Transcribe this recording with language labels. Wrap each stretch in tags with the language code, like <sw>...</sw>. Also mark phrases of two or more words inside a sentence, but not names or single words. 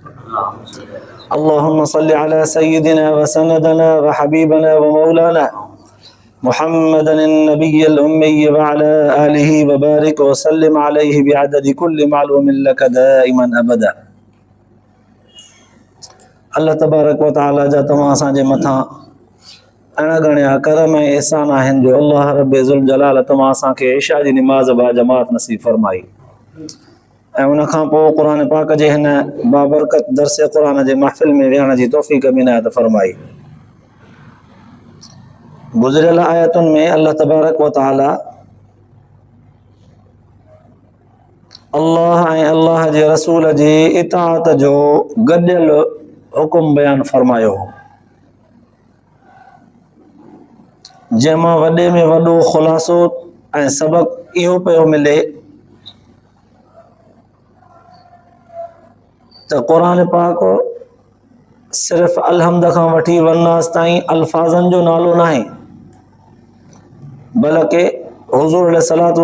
<ar>اللهم صل على سيدنا وسندنا وحبيبنا ومولانا محمد النبي الأمي وعلى آله وبارك وسلم عليه بعدد كل معلوم لك دائما أبدا.</ar> <sd>اللہ تبارک و تعالی جا تمام اسان جے مٿاں انا گھڻا کرم ऐं احسان आहिनि जो अल्लाह</sd> <ar>رب ذو الجلال</ar> <sd>तमाम असां खे इशा जी नमाज़ बा जमात नसीब फरमाई ऐं उन खां पोइ क़ुर पाक जे हिन बाबरकत दर्स क़ुर जे महफ़िल में विहण जी तौफ़ीक़ बि इनायत फरमाई। गुज़िरियल आयतुनि में अल्लाह</sd> <ar>تبارك وتعالى</ar> <sd>अल्लाह ऐं अल्लाह जे रसूल जी इताअत जो गॾियल हुकुम बयान फरमायो, जंहिंमां वॾे में वॾो ख़ुलासो ऐं सबक़ इहो पियो मिले त क़ुर पाक सिर्फ़ अलहमद खां वठी वन्नास ताईं अल्फाज़नि जो नालो नाहे, बल्कि हुज़ूर अलैहिस्सलातु</sd>